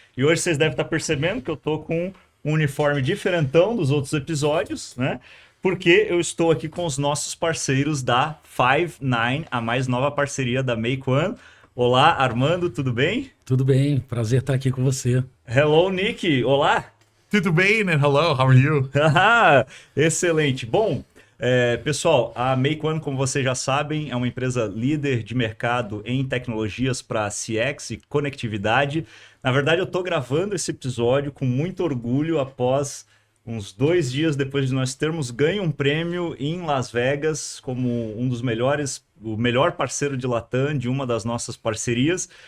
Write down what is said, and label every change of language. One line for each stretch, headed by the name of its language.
Portuguese: E hoje vocês devem estar percebendo que eu estou com um uniforme diferentão dos outros episódios, né? Porque eu estou aqui com os nossos parceiros da Five9, a mais nova parceria da MakeOne. Olá, Armando, tudo bem? Tudo bem, prazer estar aqui com você.
English: Hello, Nick,
Portuguese: olá! Tudo bem,
English: and hello, how are you?
Portuguese: Excelente. Bom, pessoal, a MakeOne, como vocês já sabem, é uma empresa líder de mercado em tecnologias para CX e conectividade. Na verdade, eu estou gravando esse episódio com muito orgulho após uns 2 dias depois de nós termos ganho um prêmio em Las Vegas como um dos melhores, o melhor parceiro de Latam de uma das nossas parcerias.